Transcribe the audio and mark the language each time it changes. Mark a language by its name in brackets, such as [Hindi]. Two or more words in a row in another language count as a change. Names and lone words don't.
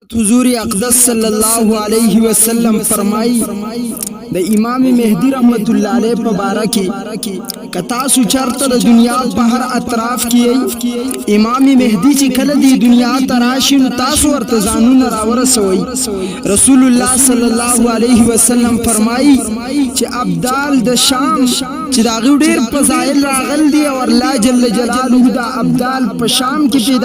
[Pashto] حضور اقدس [Arabic] صلی اللہ علیہ وسلم [Pashto] فرمائی د امام مہدی [Arabic] رحمت اللہ علیہ [Pashto] په باره کې کتا سو چرته د دنیا په هر اطراف کې امام مهدی چې کله دی دنیا تراشي نو تاسو ورته ځانونه راورسوي رسول الله [Arabic] صلی الله علیه وسلم [Pashto] فرمایي چې ابدال د شام چې دا ډېر فضایل راغل دي او الله [Arabic] جل جلاله [Pashto] دا ابدال په شام کې پیدا